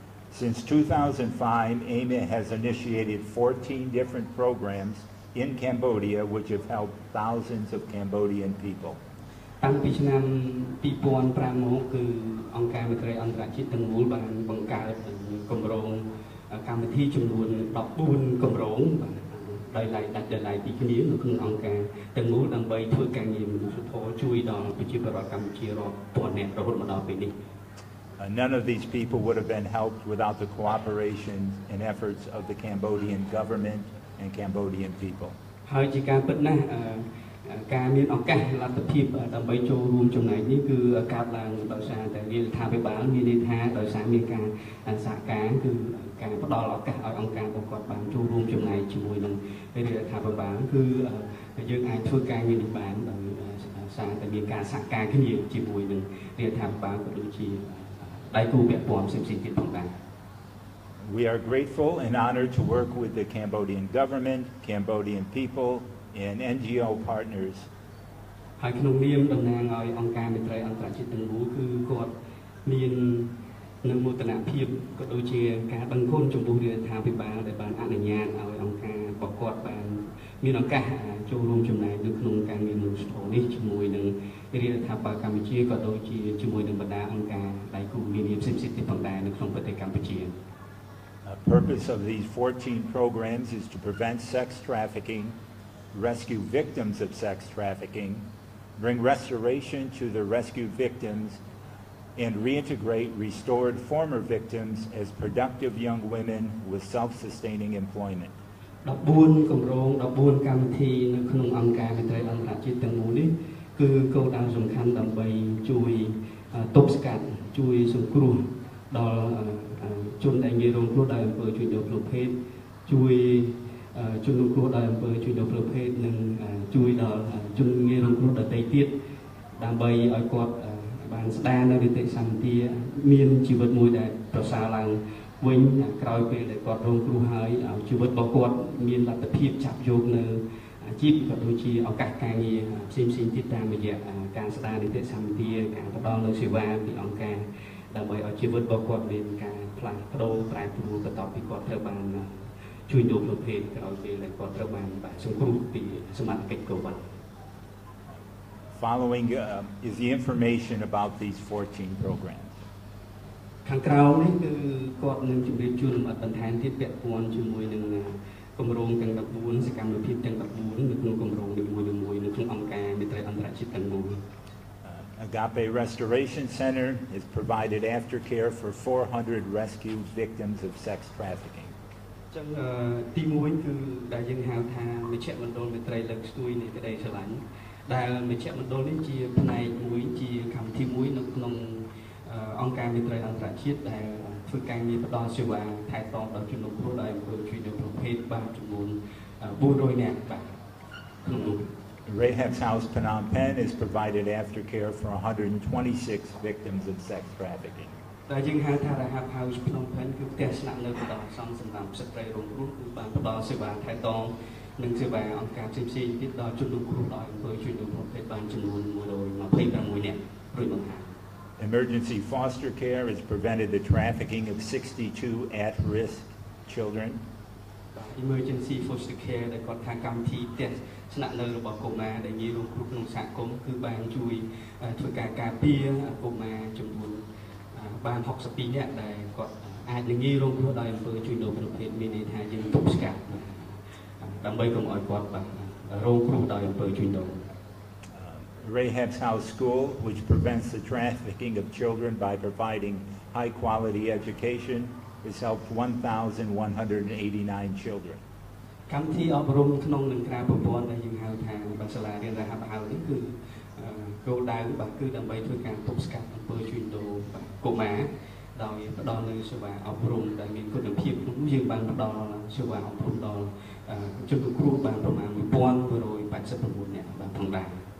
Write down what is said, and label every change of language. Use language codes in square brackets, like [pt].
[en] Since 2005, AIM has initiated 14 different programs in Cambodia which have helped thousands of Cambodian people. [km] តាំងពីឆ្នាំ2005មកគឺអង្គការមន្ត្រីអន្តរជាតិទាំងមូលបានបង្កើតគម្រោង កម្មវិធីចំនួន14គម្រោងដោយឡែកដាច់ដោយឡែកពីគ្នានៅក្នុងអង្គការទាំងមូលដើម្បីធ្វើការងារមនុស្សធម៌ជួយដល់ប្រជាពលរដ្ឋកម្ពុជារាប់ពាន់នាក់រហូតមកដល់ពេលនេះ [en] None of these people would have been helped without the cooperation and efforts of the Cambodian government and Cambodian people. [km] ហើយជាការពិតណាស់ការមានឱកាសលទ្ធភាពដើម្បីចូលរួមចំណែកនេះគឺកើតឡើងដោយសារតែរដ្ឋាភិបាលមានន័យថាដោយសារមានការសហការគឺការផ្ដល់ឱកាសឲ្យអង្គការរបស់គាត់បានចូលរួមចំណែកជាមួយនឹងរដ្ឋាភិបាលគឺយើងអាចធ្វើការងារនេះបានដោយសារតែមានការសហការគ្នាជាមួយនឹងរដ្ឋាភិបាលក៏ដូចជាដៃគូពាក់ព័ន្ធផ្សេងៗទៀតផងដែរ [en] We are grateful and honored to work with the Cambodian government, Cambodian people, and NGO partners. [km] ហើយក្នុងនាមតំណាងឲ្យអង្គការមេត្រីអន្តរជាតិទាំងមូលគឺគាត់មាននៅមោទនភាពក៏ដូចជាការដឹងគុណចំពោះរដ្ឋាភិបាលដែលបានអនុញ្ញាតឲ្យអង្គការរបស់គាត់បានមានឱកាសចូលរួមចំណែកនៅក្នុងការងារមនុស្សធម៌នេះជាមួយនឹងរដ្ឋាភិបាលកម្ពុជាក៏ដូចជាជាមួយនឹងបណ្ដាអង្គការដៃគូនានាផ្សេងៗទៀតផងដែរនៅក្នុងប្រទេសកម្ពុជា [en] The purpose of these 14 programs is to prevent sex trafficking, rescue victims of sex trafficking, bring restoration to the rescued victims, and reintegrate restored former victims as productive young women with self-sustaining employment. [km] 14គម្រោង14កម្មវិធីនៅក្នុងអង្គការមេត្រីអន្តរជាតិទាំងមូលនេះគឺគោលដៅសំខាន់ដើម្បីជួយទប់ស្កាត់ជួយសង្គ្រោះដល់ជនដែលងាយរងគ្រោះដោយអំពើជួញដូរផ្លូវភេទជួយ ជនរងគ្រោះដោយអំពើជួញដូរផ្លូវភេទនិងជួយដល់ជនងាយរងគ្រោះដទៃទៀតដើម្បីឲ្យគាត់បានស្ដារនៅនីតិសម្បទាមានជីវិតមួយដែលប្រសើរឡើងវិញក្រោយពេលដែលគាត់រងគ្រោះហើយឲ្យជីវិតរបស់គាត់មានលទ្ធភាពចាប់យកនៅ អាជីពក៏ដូចជាឱកាសការងារផ្សេងៗទៀតតាមរយៈការស្ដារនីតិសម្បទាការផ្ដល់នូវសេវាពីអង្គការដើម្បីឲ្យជីវិតរបស់គាត់មានការផ្លាស់ប្ដូរប្រែប្រួលបន្ទាប់ពីគាត់ត្រូវបានជួយដូរប្រភេទក្រោយពេលដែលគាត់ត្រូវបានសង្គ្រោះពីសមត្ថកិច្ចកូវីដ [en] Following is the information about these 14 programs. [km] ខាងក្រោមនេះគឺគាត់នឹងជម្រាបជូនលម្អិតបន្ថែមទៀតពាក់ព័ន្ធជាមួយនឹងគម្រោងទាំង14សកម្មភាពទាំង14នៅក្នុងគម្រោងនីមួយៗនៅក្នុងអង្គការមេត្រីអន្តរជាតិទាំងមូល [en] Agape Restoration Center is provided aftercare for 400 rescued victims of sex trafficking. [km] ចឹងទី1គឺដែលយើងហៅថាមជ្ឈមណ្ឌលមេត្រីលើកស្ទួយនៃក្តីស្រឡាញ់ដែលមជ្ឈមណ្ឌលនេះជាផ្នែកមួយជាកម្មវិធីមួយនៅក្នុងអង្គការមេត្រីអន្តរជាតិដែលធ្វើការងារផ្ដល់សេវាថែទាំដល់ជនរងគ្រោះដោយអំពើជួញដូរប្រភេទបានចំនួន400នាក់បាទក្នុងនោះ [en] Rahab's House Phnom Penh is provided aftercare for 126 victims of sex trafficking. [km] តែយើងហៅថា Rahab House Phnom Penh គឺផ្ទះស្នាក់នៅបណ្ដោះអាសន្នសម្រាប់ស្ត្រីរងគ្រោះគឺបានផ្ដល់សេវាថែទាំនិងសេវាអង្គការផ្សេងៗទៀតដល់ជនរងគ្រោះដោយអំពើជួញដូរប្រភេទបានចំនួន126នាក់រួចមកហើយ [en] Emergency foster care has prevented the trafficking of 62 at-risk children. [km] Emergency foster care ដែលគាត់ថាកម្មវិធីផ្ទះស្នាក់នៅរបស់កុមារដែលងាយរងគ្រោះក្នុងសហគមន៍គឺបានជួយធ្វើការការពារកុមារចំនួនបាន62នាក់ដែលគាត់អាចនឹងងាយរងគ្រោះដោយអំពើជួញដូរប្រភេទមានន័យថាយើងទប់ស្កាត់ដើម្បីកុំឲ្យគាត់រងគ្រោះដោយអំពើជួញដូរ [en] Rahab's House School, which prevents the trafficking of children by providing high-quality education, has helped 1,189 children. [km] កម្មវិធីអប់រំក្នុងនិងក្រៅប្រព័ន្ធដែលយើងហៅថាសាលារៀនRahab Houseនេះគឺគោលដៅគឺដើម្បីធ្វើការទប់ស្កាត់អំពើជួញដូរកុមារដោយផ្ដល់នូវសេវាអប់រំដែលមានគុណភាពក្នុងនោះយើងបានផ្ដល់សេវាអប់រំដល់ជនរងគ្រោះបានប្រមាណ 1,189 នាក់បានផងដែរ